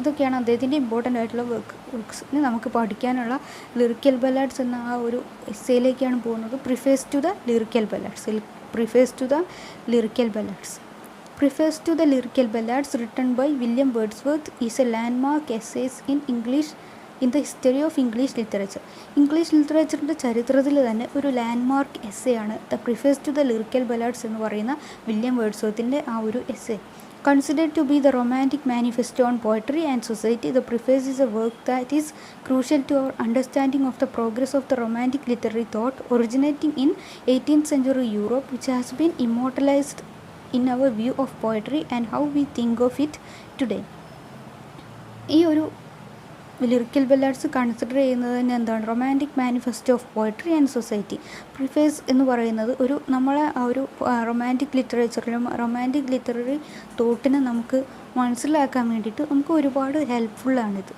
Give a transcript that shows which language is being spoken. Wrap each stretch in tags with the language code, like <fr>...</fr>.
<ml>ഇതൊക്കെയാണ് അദ്ദേഹത്തിൻ്റെ ഇമ്പോർട്ടൻ്റ് ആയിട്ടുള്ള വർക്ക്സ്. ഇനി നമുക്ക് പഠിക്കാനുള്ള ലിറിക്കൽ ബലാഡ്സ് എന്ന ആ ഒരു എസ്സേയിലേക്കാണ് പോകുന്നത്.</ml> <en>Preface to the Lyrical Ballads. Preface to the Lyrical Ballads. Preface to the Lyrical Ballads, written by William Wordsworth, is a landmark essay in English in the history of English literature.</en> <ml>English ലിറ്ററേച്ചറിൻ്റെ ചരിത്രത്തിൽ തന്നെ ഒരു landmark essay ആണ് the preface to the lyrical ballads എന്ന് പറയുന്ന William വേർഡ്സ്വർത്തിൻ്റെ ആ ഒരു essay.</ml> <en>Considered to be the romantic manifesto on poetry and society, the preface is a work that is crucial to our understanding of the progress of the romantic literary thought originating in 18th century Europe, which has been immortalized in our view of poetry and how we think of it today.</en> <ml>ഈ ഒരു lyrical ബല്ലാഡ്സ് consider ചെയ്യുന്നത് തന്നെ എന്താണ്?</ml> <en>Romantic manifesto of poetry and society.</en> <ml>Preface എന്ന് പറയുന്നത് ഒരു നമ്മളെ ആ ഒരു റൊമാൻറ്റിക് ലിറ്ററേച്ചറിലും റൊമാൻറ്റിക് ലിറ്റററി തോട്ടിനെ നമുക്ക് മനസ്സിലാക്കാൻ വേണ്ടിയിട്ട് നമുക്ക് ഒരുപാട് ഹെൽപ്ഫുള്ളാണിത്.</ml>